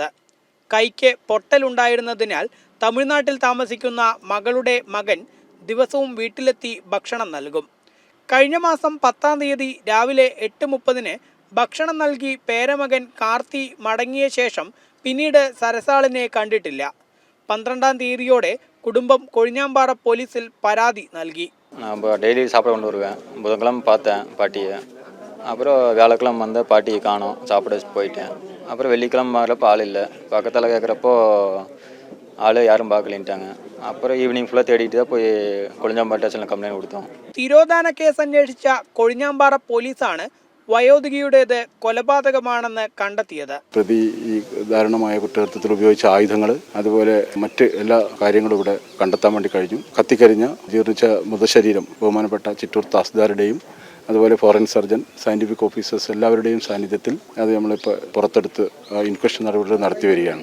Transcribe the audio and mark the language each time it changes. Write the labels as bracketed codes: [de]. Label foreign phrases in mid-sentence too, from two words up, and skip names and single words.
[ml] കൈക്ക് പൊട്ടലുണ്ടായിരുന്നതിനാൽ തമിഴ്നാട്ടിൽ താമസിക്കുന്ന മകളുടെ മകൻ ദിവസവും വീട്ടിലെത്തി ഭക്ഷണം നൽകും. കഴിഞ്ഞ മാസം 10-ാം തീയതി രാവിലെ 8:30 ഭക്ഷണം നൽകി പേരമകൻ കാർത്തി മടങ്ങിയ ശേഷം പിന്നീട് സരസാളിനെ കണ്ടിട്ടില്ല. 12-ാം തീയതിയോടെ കുടുംബം കൊഴിഞ്ഞാമ്പാറ പോലീസിൽ പരാതി നൽകി. [ta] டெய்லி சாப்பிட கொண்டு வருவேன். புதன்கிழமை பார்த்தேன் பாட்டியை. அப்புறம் வியாழக்கிழமை வந்து பாட்டியை காணோம், சாப்பிட வச்சு போயிட்டேன். அப்புறம் வெள்ளிக்கிழமை வரப்போ ஆள் இல்லை. பக்கத்தில் கேட்குறப்போ ஆள் யாரும் பார்க்கலின்ட்டாங்க. அப்புறம் [en] evening full [ta] தேடிட்டு தான் போய் [ml] കൊഴിഞ്ഞാമ്പാറ സ്റ്റേഷനിൽ കംപ്ലൈൻറ്റ് കൊടുത്തു. തിരോധാന കേസ് അന്വേഷിച്ച കൊഴിഞ്ഞാമ്പാറ പോലീസാണ് വയോധികയുടേത് കൊലപാതകമാണെന്ന് കണ്ടെത്തിയത്. പ്രതി ഈ ദാരുണമായ കുറ്റകൃത്യത്തിൽ ഉപയോഗിച്ച ആയുധങ്ങൾ, അതുപോലെ മറ്റ് എല്ലാ കാര്യങ്ങളും ഇവിടെ കണ്ടെത്താൻ വേണ്ടി കഴിഞ്ഞു. കത്തിക്കരിഞ്ഞ ജീർണിച്ച മൃതശരീരം ബഹുമാനപ്പെട്ട ചിറ്റൂർ തഹസിൽദാരുടെയും അതുപോലെ [en] forensic surgeon, scientific officers [ml] എല്ലാവരുടെയും സാന്നിധ്യത്തിൽ അത് നമ്മളിപ്പോൾ പുറത്തെടുത്ത് ഇൻക്വസ്റ്റ് നടപടികൾ നടത്തി വരികയാണ്.